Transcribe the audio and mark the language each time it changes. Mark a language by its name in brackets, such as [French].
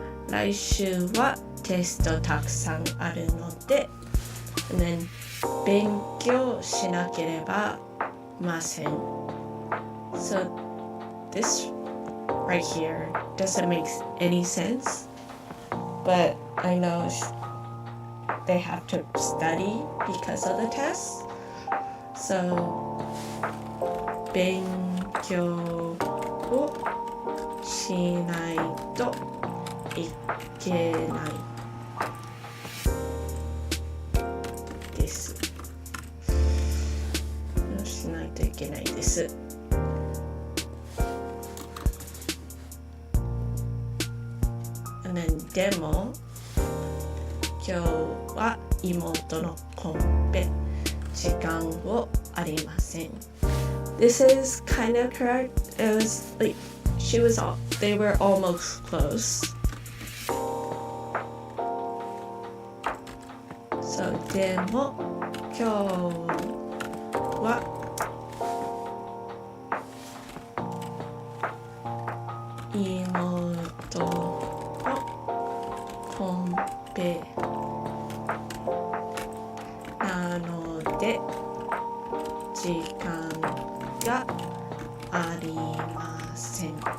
[Japanese] 来週はテストたくさんあるので [English] and then [Japanese] 勉強しなければません [English] So this right here doesn't make any sense, but I know they have to study because of the test. [Japanese] So 勉強をしないといけないですしないといけないです And then でも今日は妹のコンペ時間をありません [English] This is kind of correct. It was like they were almost close. [Japanese] So でも今日は妹のコンペなので時間がありません